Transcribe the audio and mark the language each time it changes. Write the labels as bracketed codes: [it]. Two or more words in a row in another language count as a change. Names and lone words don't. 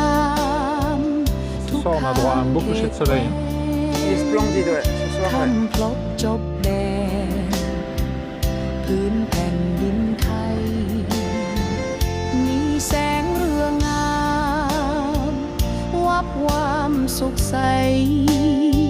[fr] Ce soir, on a droit à un beau coucher de soleil. Il est splendide, ouais, ce soir, ouais. [th] ค่ำพลบจบแดนพื้นแผ่นดินไทย มีแสงเรืองงาม วับวามสุขใส